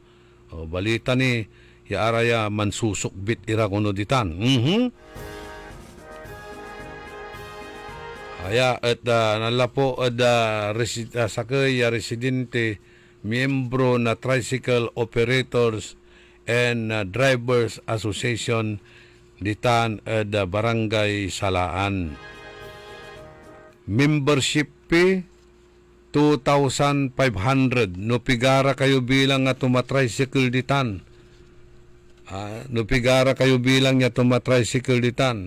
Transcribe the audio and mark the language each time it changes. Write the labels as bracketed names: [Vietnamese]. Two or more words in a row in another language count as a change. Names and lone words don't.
[Bantoanon] O, balita ni yaaraya mansusukbit ira kuno ditan. Kaya at nalapo at sakay residente miyembro na Tricycle Operators and Drivers Association ditan at barangay Salaan. [English] Membership fee 2,500. [Bantoanon] No pigara kayo bilang nga tumatricycle ditan. No pigara kayo bilang nga tumatricycle ditan.